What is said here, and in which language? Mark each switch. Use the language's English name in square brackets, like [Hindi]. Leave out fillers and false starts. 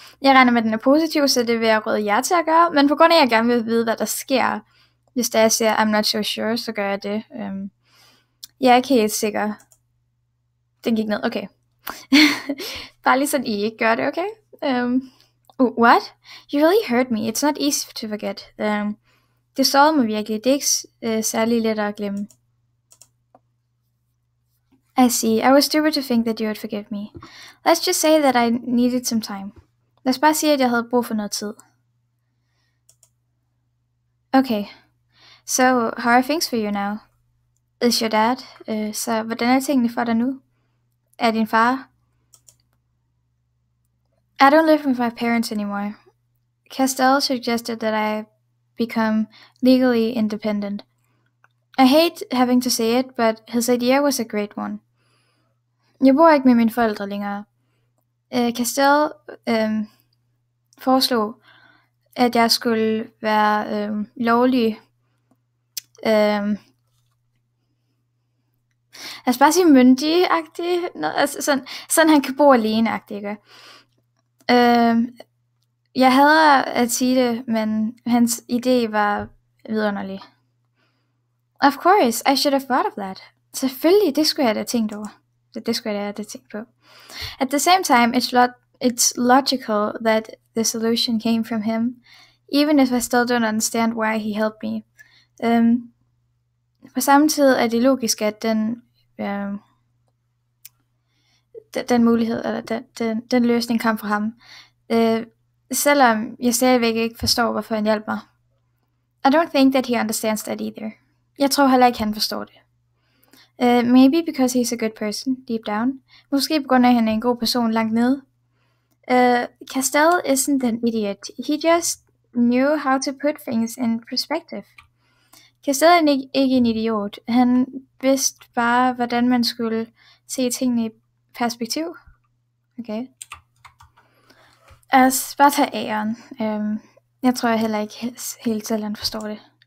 [Danish] Jeg regner med, at den er positiv, så det vil jeg råde jer til at gøre, men på grund af, at jeg gerne vil vide, hvad der sker, hvis der jeg siger, [English] I'm not so sure, [Danish] så gør jeg det. Jeg er ikke helt sikker. Den gik ned, okay. Bare lige sådan, I ikke gør det, okay? [English] What? You really hurt me. It's not easy to forget. [Danish] Det sårede mig virkelig. Det er ikke særlig let at glemme. [English] I see. I was stupid to think that you would forgive me. Let's just say that I needed some time. [Danish] Lad os bare sige, at jeg havde brug for noget tid. [English] Okay. So, how are things for you now? Is your dad? [Danish] Så hvordan er tingene for dig nu? Er din far? [English] I don't live with my parents anymore. Castell suggested that I become legally independent. I hate having to say it, but his idea was a great one. [Danish] Jeg bor ikke med mine forældre længere. Castell foreslog, at jeg skulle være lovlig. Altså bare sige myndig-agtig. Altså sådan han kan bo alene-agtig, ikke? Jeg hader at sige det, men hans idé var vidunderlig. [English] Of course, I should have thought of that. [Danish] Selvfølgelig, det skulle jeg da tænkt over. Det skulle jeg da tænkt på. [English] At the same time, it's logical that the solution came from him, even if I still don't understand why he helped me. [Danish] På samme tid er det logisk, at den mulighed, eller den løsning kom fra ham. Selvom jeg stadigvæk ikke forstår, hvorfor han hjalp mig. [English] I don't think that he understands that either. [Danish] Jeg tror heller ikke, han forstår det. [English] Maybe because he's a good person, deep down. [Danish] Måske på grund af, at han er en god person langt nede. [English] Castell isn't an idiot. He just knew how to put things in perspective. [Danish] Castell er ikke en idiot. Han vidste bare, hvordan man skulle se tingene i perspektiv. Okay. Altså, bare tage æren. Jeg tror heller ikke helt selv, han forstår det.